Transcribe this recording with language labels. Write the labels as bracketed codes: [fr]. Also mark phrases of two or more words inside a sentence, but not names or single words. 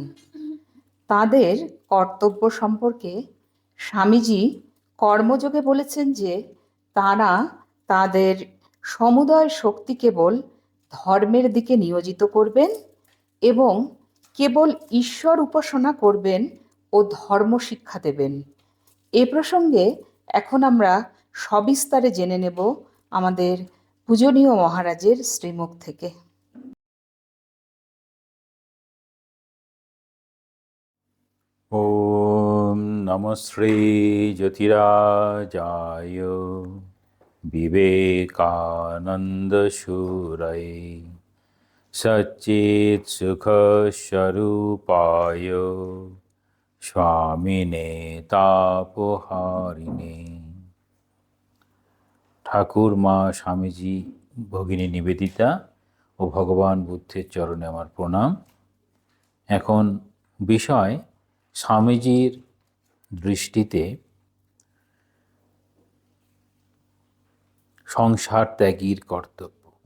[bn] তাদের কর্তব্য সম্পর্কে স্বামীজি কর্মযোগে বলেছেন যে তারা তাদের সমুদয় শক্তি কেবল ধর্মের দিকে নিয়োজিত করবেন এবং কেবল ঈশ্বর উপাসনা করবেন ও ধর্ম শিক্ষা দেবেন। এ প্রসঙ্গে এখন আমরা সবিস্তারে জেনে নেব আমাদের পূজনীয় মহারাজের শ্রীমুখ থেকে। [sa] ॐ नमः श्रीज्योतिराजाय विवेकानन्दशूरये सच्चित्सुखस्वरूपाय स्वामिने तापहारिणे। [bn] ঠাকুর, মা, স্বামীজি, ভগিনী নিবেদিতা ও ভগবান বুদ্ধের চরণে আমার প্রণাম। এখন বিষয় স্বামীজির দৃষ্টিতে সংসার ত্যাগীর কর্তব্য।